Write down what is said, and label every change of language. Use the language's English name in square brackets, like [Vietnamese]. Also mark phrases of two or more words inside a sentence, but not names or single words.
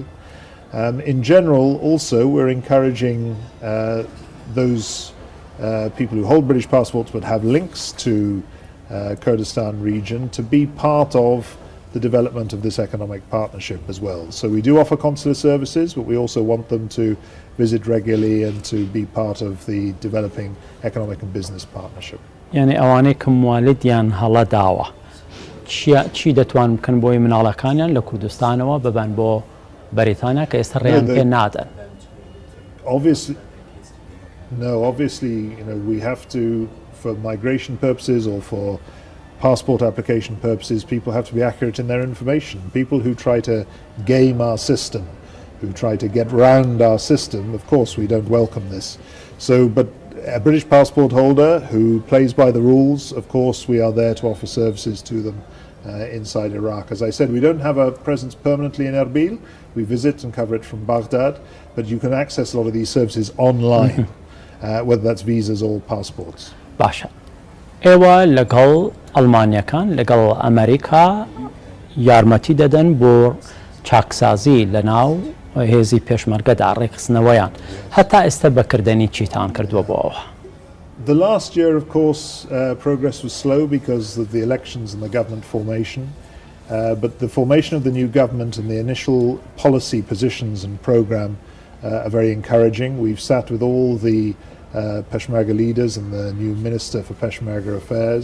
[English] In general, also, we're encouraging those people who hold British passports but have links to Kurdistan region to be part of the development of this economic partnership as well. So we do offer consular services, but we also want them to visit regularly and to be part of the developing economic and business partnership. [Central Kurdish] يعني ئەوانەی کە موالیدیان هەڵە داوە چی دەتوان بکەن بۆی مناڵەکانیان لە کوردستانەوە ببەن بۆ بەریتانیا کە ئێستا ڕێیان پێ نادەن؟ [English] Obviously, we have to, for migration purposes or for passport application purposes, people have to be accurate in their information. People who try to game our system, who try to get round our system, of course we don't welcome this. But a British passport holder who plays by the rules, of course we are there to offer services to them inside Iraq. As I said, we don't have a presence permanently in Erbil. We visit and cover it from Baghdad, but you can access a lot of these services online, whether that's visas or passports. [Central Kurdish] باشە ئێوە لەگەڵ ئەڵمانیەکان لەگەڵ ئەمریکا یارمەتی دەدەن بۆ چاکسازی لە ناو هێزی پێشمەرگەدا ڕێکخستنەوەیان هەتا ئێستا بەکردنی چیتان کردووە بۆ ئەوە؟ [English] The last year, of course, progress was slow because of the elections and the government formation. But the formation of the new government and the initial policy positions and program are very encouraging. We've sat with all the Peshmerga leaders and the new Minister for Peshmerga Affairs.